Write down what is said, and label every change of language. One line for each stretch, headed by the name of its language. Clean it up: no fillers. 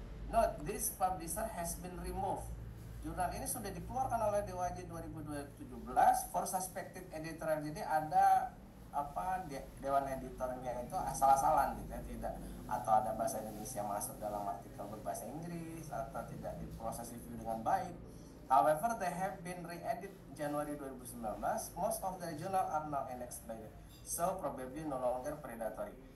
English: Note, this publisher has been removed.
Indonesian: Jurnal ini sudah dikeluarkan oleh DOAJ 2017
English: for suspected editorial.
Indonesian: Jadi ada dewan editornya itu asal-asalan gitu ya, tidak, atau ada bahasa Indonesia masuk dalam artikel berbahasa Inggris atau tidak diproses review dengan baik.
English: However, they have been re-edit January 2019. Most of the journal are now indexed by them, so probably no longer predatory.